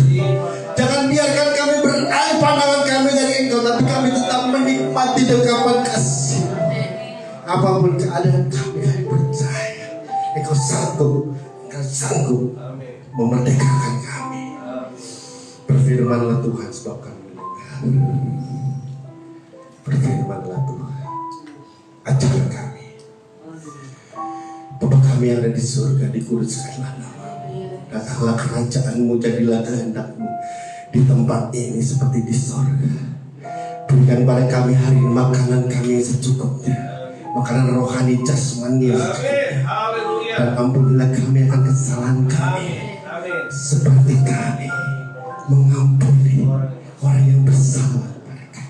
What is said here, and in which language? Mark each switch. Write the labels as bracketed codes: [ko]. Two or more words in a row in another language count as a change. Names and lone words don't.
[id] Jangan biarkan kami beralih pandangan kami dari Engkau, tapi kami tetap menikmati dekapan kasih. Apapun keadaan kami percaya Engkau sanggup memerdekakan kami. Berfirmanlah Tuhan sebab kami mendengar. Berfirmanlah Tuhan, ajar kami. Bapa kami yang ada di surga, dikuduskanlah nama-Mu. Datanglah kerajaan-Mu, jadilah kehendak-Mu di tempat ini seperti di surga. Berikan pada kami hari ini makanan kami yang secukupnya, makanan rohani jasmani yang secukupnya. Dan ampunilah kami akan kesalahan kami, seperti kami mengampuni orang yang bersalah kepada kami.